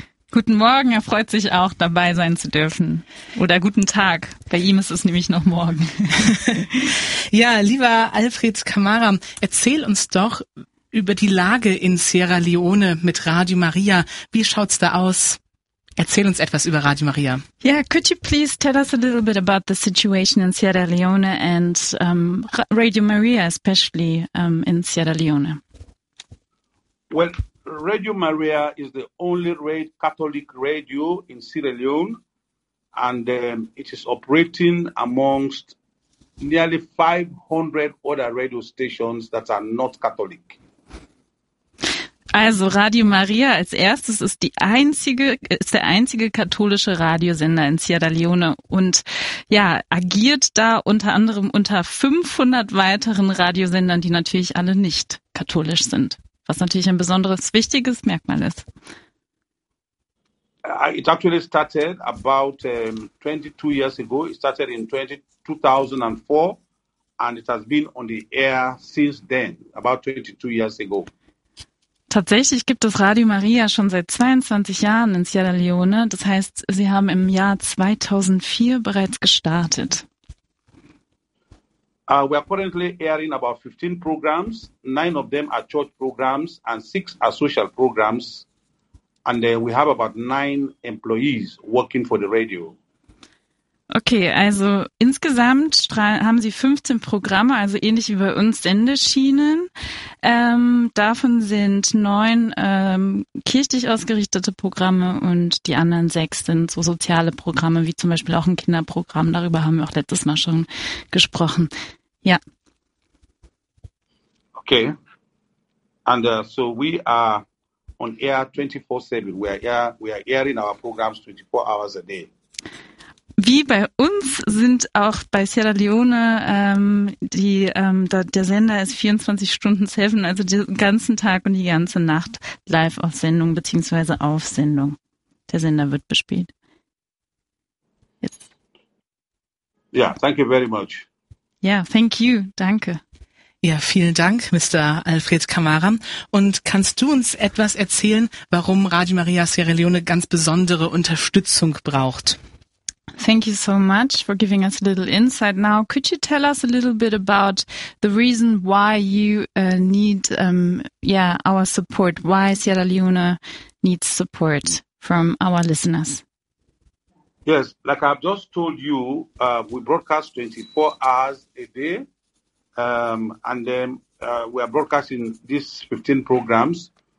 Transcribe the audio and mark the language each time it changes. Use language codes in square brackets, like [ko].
[de] Guten Morgen, er freut sich auch, dabei sein zu dürfen. Oder guten Tag, bei ihm ist es nämlich noch morgen. Ja, lieber Alfred Camara, erzähl uns doch über die Lage in Sierra Leone mit Radio Maria. Wie schaut's da aus? Erzähl uns etwas über Radio Maria. [en] Yeah, could you please tell us a little bit about the situation in Sierra Leone and Radio Maria, especially in Sierra Leone? Well, Radio Maria is the only Catholic radio in Sierra Leone, and it is operating amongst nearly 500 other radio stations that are not Catholic. [de] Also Radio Maria als erstes ist der einzige katholische Radiosender in Sierra Leone und ja, agiert da unter anderem unter 500 weiteren Radiosendern, die natürlich alle nicht katholisch sind. Was natürlich ein besonderes, wichtiges Merkmal ist. [en] It actually started about 22 years ago. It started in 2004 and it has been on the air since then, about 22 years ago. [de] Tatsächlich gibt es Radio Maria schon seit 22 Jahren in Sierra Leone. Das heißt, sie haben im Jahr 2004 bereits gestartet. [en] We are currently airing about 15 programs. 9 of them are church programs and 6 are social programs. And we have about 9 employees working for the radio. [de] Okay, also insgesamt haben Sie 15 Programme, also ähnlich wie bei uns Sendeschienen. Davon sind 9 kirchlich ausgerichtete Programme und die anderen 6 sind so soziale Programme, wie zum Beispiel auch ein Kinderprogramm. Darüber haben wir auch letztes Mal schon gesprochen. Ja. [en] Okay. And so we are on air 24/7. We are airing our programs 24 hours a day. [de] Wie bei uns sind auch bei Sierra Leone der Sender ist 24/7, also den ganzen Tag und die ganze Nacht live auf Sendung bzw. auf Sendung. Der Sender wird bespielt. [en] Yes. Yeah, thank you very much. [de] Ja, [en] thank you, [de] danke. Ja, vielen Dank, Mr. Alfred Camara. Und kannst du uns etwas erzählen, warum Radio Maria Sierra Leone ganz besondere Unterstützung braucht? [en] Thank you so much for giving us a little insight. Now, could you tell us a little bit about the reason why you need our support, why Sierra Leone needs support from our listeners? Yes, like I've just told you, we broadcast 24 hours a day, and then we are broadcasting these 15 programs.